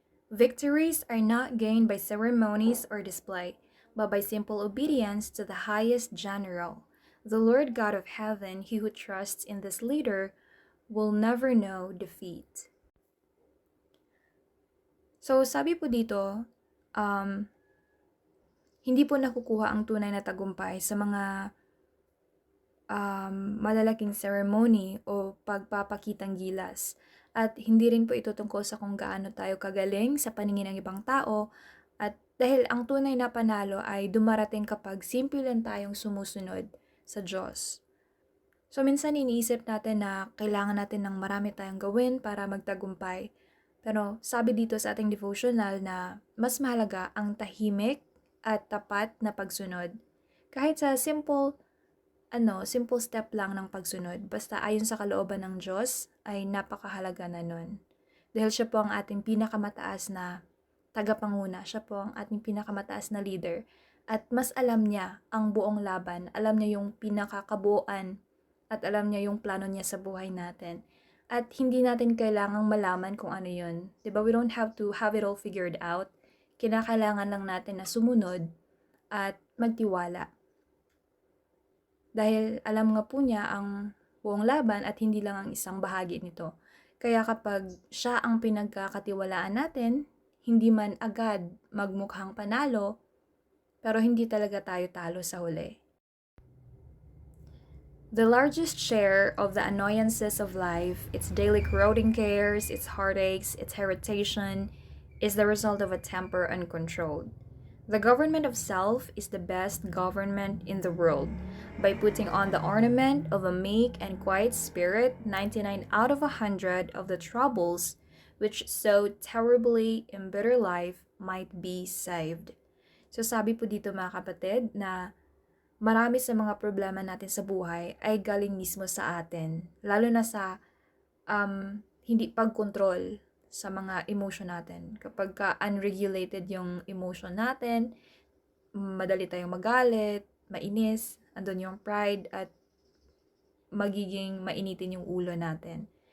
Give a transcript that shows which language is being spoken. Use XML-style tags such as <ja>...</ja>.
<en>Victories are not gained by ceremonies or display, but by simple obedience to the highest general. The Lord God of heaven, he who trusts in this leader, will never know defeat.</en> <tl>So, sabi po dito, um, hindi po nakukuha ang tunay na tagumpay sa mga malalaking ceremony o pagpapakitang gilas. At hindi rin po ito tungkol sa kung gaano tayo kagaling sa paningin ng ibang tao. At dahil ang tunay na panalo ay dumarating kapag simple lang tayong sumusunod sa Diyos. So minsan iniisip natin na kailangan natin ng marami tayong gawin para magtagumpay. Pero sabi dito sa ating devotional na mas mahalaga ang tahimik at tapat na pagsunod. Kahit sa simple step lang ng pagsunod, basta ayon sa kalooban ng Diyos, ay napakahalaga na nun. Dahil siya po ang ating pinakamataas na tagapanguna, siya po ang ating pinakamataas na leader, at mas alam niya ang buong laban, alam niya yung pinakakabuuan, at alam niya yung plano niya sa buhay natin. At hindi natin kailangang malaman kung ano yun. Diba?</tl> <en>We don't have to have it all figured out.</en> <tl>Kinakailangan lang natin na sumunod at magtiwala. Dahil alam nga po niya ang buong laban at hindi lang ang isang bahagi nito. Kaya kapag siya ang pinagkakatiwalaan natin, hindi man agad magmukhang panalo, pero hindi talaga tayo talo sa huli.</tl> <en>The largest share of the annoyances of life, its daily corroding cares, its heartaches, its irritation, is the result of a temper uncontrolled. The government of self is the best government in the world. By putting on the ornament of a meek and quiet spirit, 99 out of 100 of the troubles which so terribly embitter life might be saved.</en> <tl>So sabi po dito mga kapatid na marami sa mga problema natin sa buhay ay galing mismo sa atin. Lalo na sa hindi pagkontrol sa mga emotion natin. Kapag ka unregulated yung emotion natin, madali tayong magalit, mainis, andun yung pride at magiging mainitin yung ulo natin.</tl>